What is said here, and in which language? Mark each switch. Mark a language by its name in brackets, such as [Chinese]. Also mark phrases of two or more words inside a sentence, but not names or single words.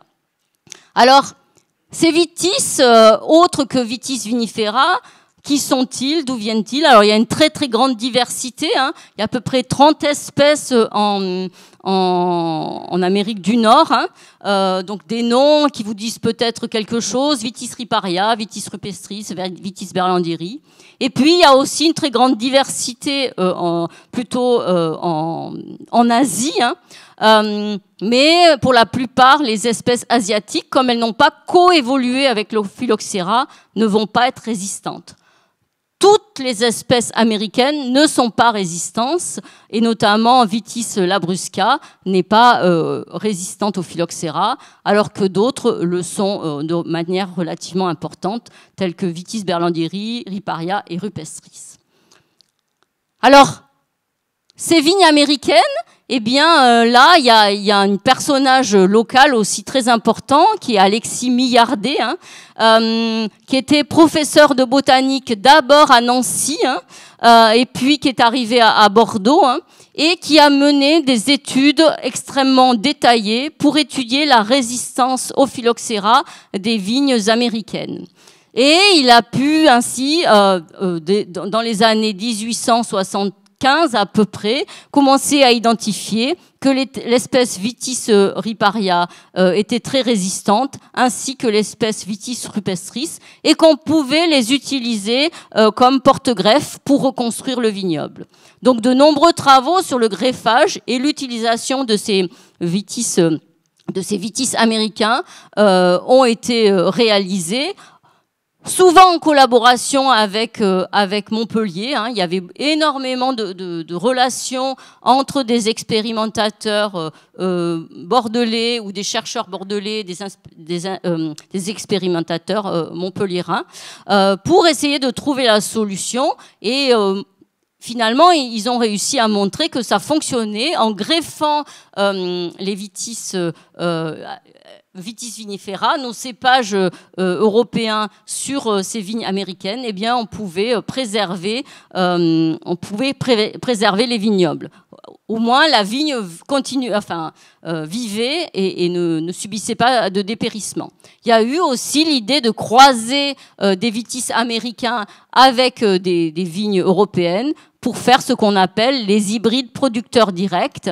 [French] Alors, ces vitis, autres que Vitis vinifera, qui sont-ils? D'où viennent-ils? Alors, il y a une très très grande diversité. Hein. Il y a à peu près 30 espèces en Amérique du Nord. Hein. Donc, des noms qui vous disent peut-être quelque chose. Vitis riparia, Vitis rupestris, Vitis berlandieri. Et puis, il y a aussi une très grande diversité plutôt en Asie. Hein. Mais pour la plupart, les espèces asiatiques, comme elles n'ont pas coévolué avec le phylloxéra, ne vont pas être résistantes. Toutes les espèces américaines ne sont pas résistantes, et notamment Vitis labrusca n'est pas résistante au phylloxéra, alors que d'autres le sont de manière relativement importante, telles que Vitis berlandieri, riparia et rupestris. Alors, ces vignes américaines, eh bien, là, il y a un personnage local aussi très important, qui est Alexis Millardet, hein, qui était professeur de botanique d'abord à Nancy, hein, et puis qui est arrivé à Bordeaux, hein, et qui a mené des études extrêmement détaillées pour étudier la résistance au phylloxéra des vignes américaines. Et il a pu ainsi, dans les années 1875 à peu près, commencer à identifier que l'espèce Vitis riparia était très résistante, ainsi que l'espèce Vitis rupestris, et qu'on pouvait les utiliser comme porte-greffe pour reconstruire le vignoble. Donc de nombreux travaux sur le greffage et l'utilisation de ces vitis américains ont été réalisés, souvent en collaboration avec Montpellier. Hein. Il y avait énormément de relations entre des expérimentateurs bordelais ou des chercheurs bordelais, des expérimentateurs montpelliérains, pour essayer de trouver la solution. Et finalement, ils ont réussi à montrer que ça fonctionnait en greffant les Vitis vinifera, nos cépages européens sur ces vignes américaines. Eh bien, on pouvait préserver les vignobles. Au moins, la vigne vivait et ne subissait pas de dépérissement. Il y a eu aussi l'idée de croiser des vitis américains avec des vignes européennes pour faire ce qu'on appelle les hybrides producteurs directs.